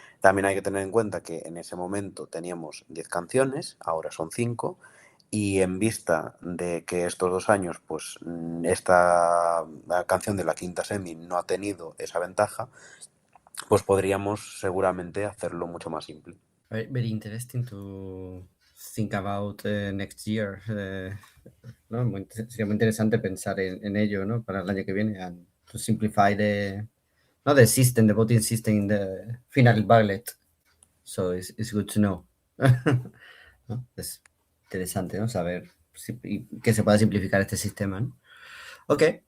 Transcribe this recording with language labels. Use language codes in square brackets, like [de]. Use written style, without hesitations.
[es] También hay que tener en cuenta que en ese momento teníamos 10 canciones, ahora son 5, y en vista de que estos 2 años, pues esta canción de la quinta semi no ha tenido esa ventaja, pues podríamos seguramente hacerlo mucho más simple. [en] Very, very interesting to think about next year. [es] ¿No? Sería muy interesante pensar en ello, ¿no? Para el año que viene, [en] and to simplify the system, the voting system in the final ballot. So it's good to know. [es] ¿No? Es interesante, ¿no? Saber que se pueda simplificar este sistema, ¿no? Ok.